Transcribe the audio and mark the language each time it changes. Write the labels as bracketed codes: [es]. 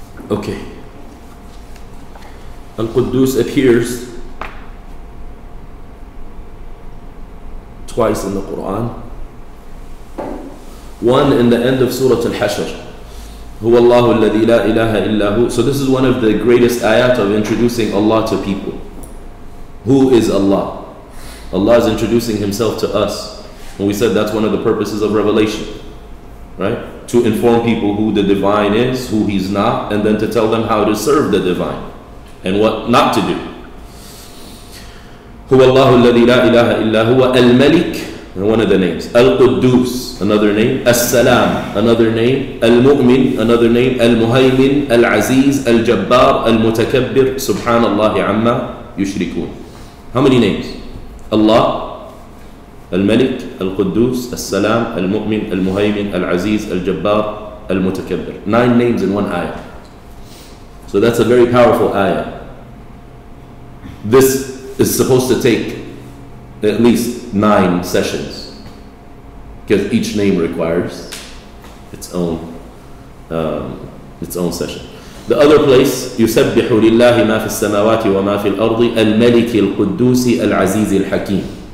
[en] Okay. Al-Quddus appears twice in the Quran. One in the end of Surah Al-Hashr. [ar] هو الله الذي لا إله إلا هو. [en] So this is one of the greatest ayat of introducing Allah to people. Who is Allah? Allah is introducing Himself to us. And we said that's one of the purposes of revelation. Right? To inform people who the divine is, who He's not, and then to tell them how to serve the divine and what not to do. [ar] هو الله الذي لا إله إلا هو الملك, [en] one of the names. Al-Quddus, another name. As-Salam, another name. Al-Mu'min, another name. Al-Muhaymin, Al-Aziz, Al-Jabbar, Al-Mutakabbir, Subhanallah amma yushrikun. How many names? Allah, Al-Malik, Al-Quddus, As-Salam, Al-Mu'min, Al-Muhaymin, Al-Aziz, Al-Jabbar, Al-Mutakabbir. 9 names in one ayah. So that's a very powerful ayah. This is supposed to take at least 9 sessions because each name requires its own session. The other place, [ar] يسبح لله ما في السماوات وما في الأرض الملك القدوس العزيز الحكيم.